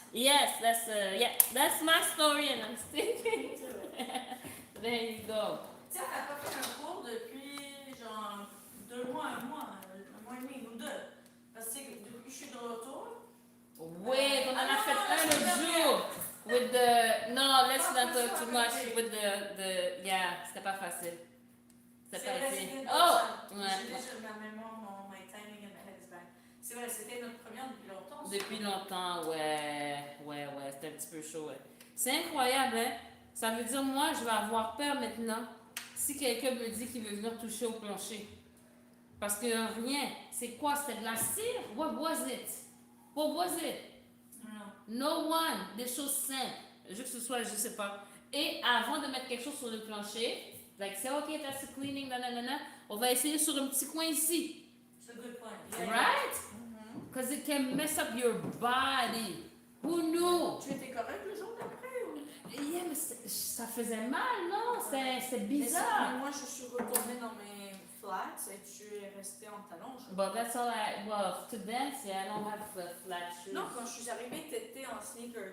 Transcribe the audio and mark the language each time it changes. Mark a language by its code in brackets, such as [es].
[en] Yes, that's my story and I'm sticking to it. There you go. [fr] Tu sais, elle n'a pas fait un cours depuis genre 2 mois, un mois et demi ou 2. Parce que depuis que je suis de retour. Wait, on en a fait un l'autre jour. [en] With the. No, let's not talk too much. With the yeah, [fr] c'était pas facile. C'était pas facile. Oh! Ouais. J'ai déjà ma mémoire, [en] my timing and my head is back. [fr] C'est vrai, c'était notre première depuis longtemps. Depuis longtemps, ouais, c'était un petit peu chaud, ouais. C'est incroyable, hein? Ça veut dire, moi, je vais avoir peur maintenant si quelqu'un me dit qu'il veut venir toucher au plancher. Parce que rien. C'est quoi? C'était de la cire? [en] What was it? What was it? No one. [fr] Des choses simples. Je veux que ce soit, je sais pas. Et avant de mettre quelque chose sur le plancher, like, c'est OK, [en] that's the cleaning, [fr] nanana, on va essayer sur un petit coin ici. C'est un [en] good point. Yeah, Right? Because it can mess up your body. Who knew? [fr] Tu étais correct le jour d'après ou? Yeah, mais ça faisait mal, non? C'était bizarre. Mais moi, je suis retournée dans mes flats et tu es restée en talons. [en] But that's all well, to dance, yeah, I don't have flat shoes. [fr] Non, quand je suis arrivée, tu étais en sneakers.